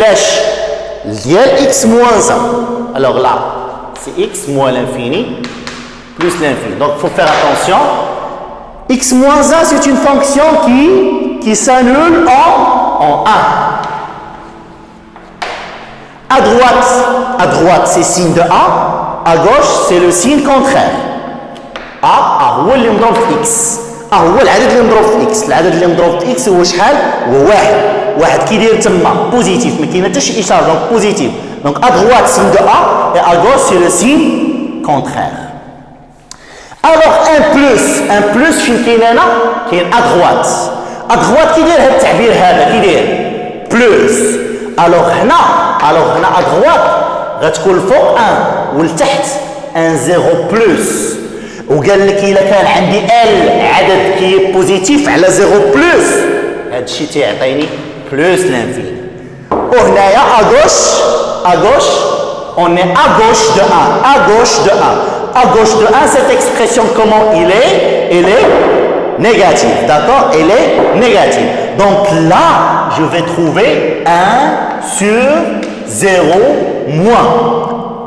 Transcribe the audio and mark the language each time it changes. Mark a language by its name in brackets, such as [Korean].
[French] Lèche [Arabic] ديال [French] x moins 1. Alors là, c'est x moins l'infini plus l'infini. Donc il faut faire attention. X moins 1, c'est une fonction qui s'annule en 1. À droite, c'est signe de A. À gauche, c'est le signe contraire. [Arabic] A هو اللي مضروب في x. A هو العدد اللي مضروب في x. العدد اللي مضروب في x هو شحال؟ هو واحد كيدير تما بوزيتيف ما كاين حتى شي اشاره دونك بوزيتيف. [French] Donc à droite signe de A et à gauche c'est le signe contraire. Alors un plus [Arabic] فين كاين هنا؟ كاين [French] à droite [Arabic] كيدير هذا التعبير هذا كيدير plus. alors هنا [French] à droite [Arabic] غتكون الفوق 1 والتحت 1 0 بلس. وقال لك الا كان عندي ال عدد كي بوزيتيف على 0 بلس هذا الشيء تيعطيني بلس لانفيني. وهنايا [French] à gauche on est à gauche de 1 à gauche de 1 à gauche de 1. Cette expression comment elle est négative. D'accord? Elle est négative. Donc là je vais trouver 1 sur 0 moins.